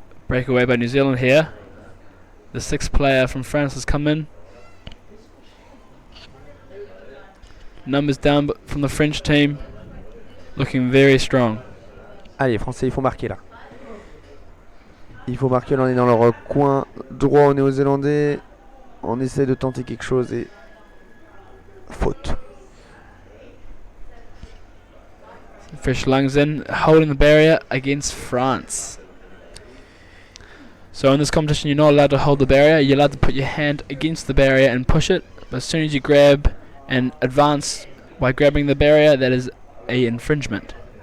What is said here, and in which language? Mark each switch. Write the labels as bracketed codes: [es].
[en] Breakaway by New Zealand here. The 6th player from France has come in. Numbers down from the French team. Looking very strong. [fr] allez, les Français, il faut marquer là. Il faut marquer, là on est dans leur coin droit aux Néo-Zélandais. On essaie de tenter quelque chose et... faute. [en] Fresh lungs in, holding the barrier against France. So in this competition, you're not allowed to hold the barrier. You're allowed to put your hand against the barrier and push it. But as soon as you grab and advance by grabbing the barrier, that is a infringement.